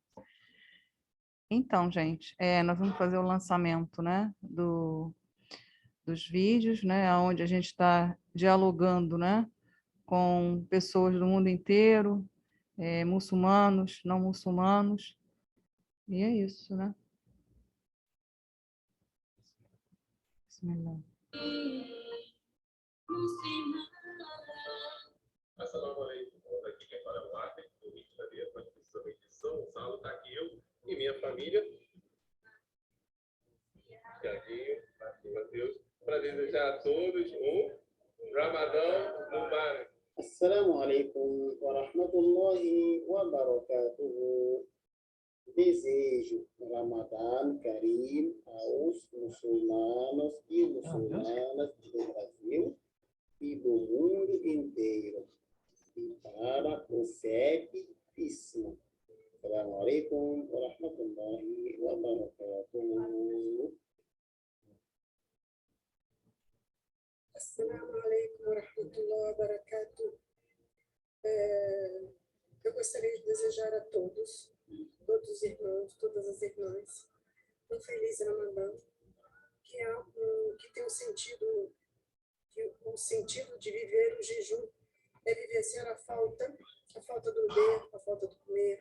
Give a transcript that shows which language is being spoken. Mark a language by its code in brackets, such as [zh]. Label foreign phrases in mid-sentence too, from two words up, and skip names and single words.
[pt] Então, gente, nós vamos fazer o lançamento, né, do dos vídeos, né, onde a gente está dialogando, né, com pessoas do mundo inteiro, muçulmanos, não muçulmanos, e é isso, né? Bismillah. [ar] السلام عليكم, [pt] aqui quem fala é o Arthur, do Rio de Janeiro, mas precisamente de São Gonçalo, está aqui eu e minha família. Tiaguinho, Matheus, para desejar a todos um Ramadão Mubarak. [ar] السلام عليكم ورحمة الله وبركاته. [pt] Desejo Ramadã Karim aos muçulmanos e muçulmanas do Brasil e do mundo inteiro. E para o ceticismo. [ar] السلام عليكم ورحمة الله وبركاته. السلام عليكم ورحمة الله وبركاته. [pt] Eu gostaria de desejar a todos os irmãos, todas as irmãs, um feliz Ramadã, que tem o sentido de viver o jejum, é vivenciar a falta do beber, a falta do comer.